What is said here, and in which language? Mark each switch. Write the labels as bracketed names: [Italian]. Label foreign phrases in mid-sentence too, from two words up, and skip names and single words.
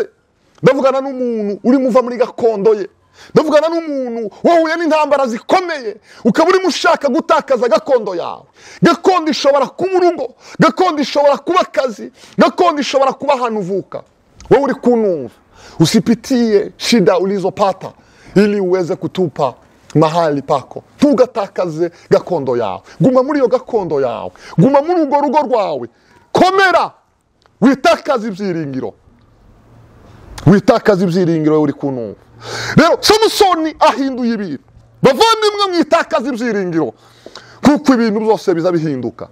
[Kinyarwanda] Ndavugana n'umuntu uri muva muri gakondo ye. Ndavugana n'umuntu wahuye n'intambara zikomeye ukaba uri mushaka gutakaza gakondo yawe. Gakondo ishobora kuba urugo, gakondo ishobora kuba akazi, gakondo ishobora kuba ahantu uvuka. Wowe uri kunumva, [Swahili] usipitie shida ulizopata ili uweze kutupa mahali pako. [Kinyarwanda] Tugatakaze gakondo yawe. Guma muri iyo gakondo yawe, guma muri urwo rugo rwawe. Komera, witakaze ibyiringiro. Witakaze ibyiringiro uri kunumva. Rero Samson ahinduye ibintu. Bavandimwe mwitakaze ibyiringiro, kuko ibintu byose biza bihinduka.